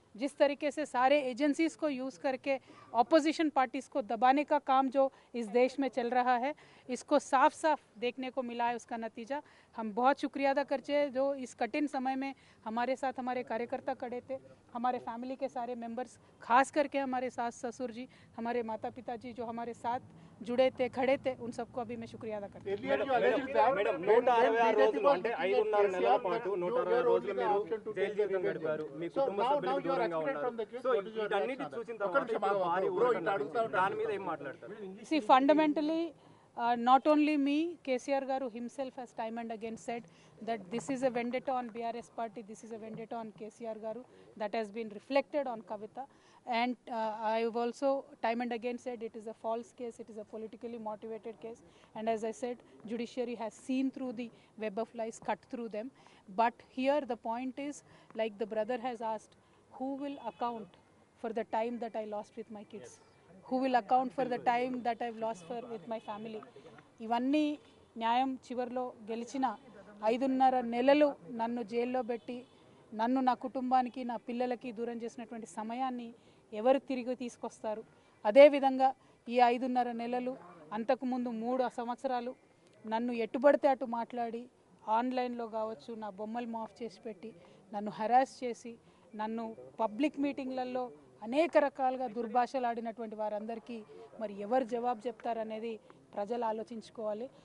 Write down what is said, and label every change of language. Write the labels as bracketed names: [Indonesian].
[Hindi] जिस तरीके से सारे एजेंसीज को यूज़ करके ऑपोजिशन पार्टीज़ को दबाने का काम जो इस देश में चल रहा है, इसको साफ साफ देखने को मिला है। उसका नतीजा हम बहुत शुक्रिया अदा करते हैं, जो इस कठिन समय में हमारे साथ हमारे कार्यकर्ता खड़े थे, हमारे फैमिली के सारे मेंबर्स, खास करके हमारे सास ससुर जी, हमारे माता पिता जी जो हमारे साथ जुड़े थे, खड़े थे, उन सबको अभी मैं शुक्रिया अदा करती हूँ। [Telugu] మేడం 166 రోజులు అంటే 5.5 నెలల పాటు 160 రోజులు మీరు జైలు జీవితం గడిపారు, మీ కుటుంబ సభ్యులకు దూరంగా ఉన్నారు. సో వీటన్నిటి చూసిన తర్వాత ఇప్పుడు భారీ ఊరట, దాని మీద ఏం మాట్లాడతారు? [English] See, fundamentally, not only me, KCR Garu himself has time and again said that this is a vendetta on BRS party, this is a vendetta on KCR Garu, that has been reflected on Kavita. And I have also time and again said it is a false case, it is a politically motivated case. And as I said, judiciary has seen through the web of lies, cut through them. But here the point is, like the brother has asked, who will account for the time that I lost with my kids? Who will account for the time that I've lost with my family? [Telugu] ఇవన్నీ న్యాయం చివరిలో గెలిచిన 5.5 నెలలు నన్ను జైల్లో పెట్టి నన్ను నా కుటుంబానికి నా పిల్లలకి దూరం చేసినటువంటి సమయాన్ని ఎవరు తిరిగి తీసుకొస్తారు? అదేవిధంగా ఈ 5.5 నెలలు, అంతకుముందు 3 సంవత్సరాలు నన్ను ఎట్టుబడితే అటు మాట్లాడి ఆన్లైన్లో కావచ్చు నా బొమ్మలు మాఫ్ చేసి పెట్టి నన్ను హరాస్ చేసి నన్ను పబ్లిక్ మీటింగ్లలో అనేక రకాలుగా దుర్భాషలు ఆడినటువంటి వారందరికీ మరి ఎవరు జవాబు చెప్తారనేది ప్రజలు ఆలోచించుకోవాలి.